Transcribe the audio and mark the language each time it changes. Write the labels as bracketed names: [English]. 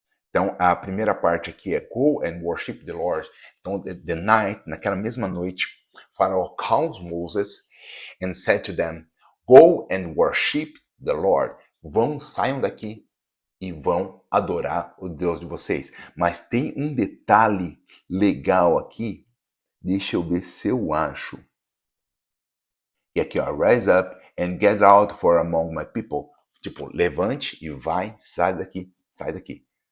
[Portuguese] Então, a primeira parte aqui é [English] go and worship the Lord. Então, the night, [Portuguese] naquela mesma noite, [English] Faraó calls Moses and said to them, go and worship the Lord. [Portuguese] Saiam daqui e vão adorar o Deus de vocês. Mas tem um detalhe legal aqui. Deixa eu ver se eu acho. E aqui, ó, [English] rise up and get out for among my people. [Portuguese] Tipo, levante e vai, sai daqui, sai daqui.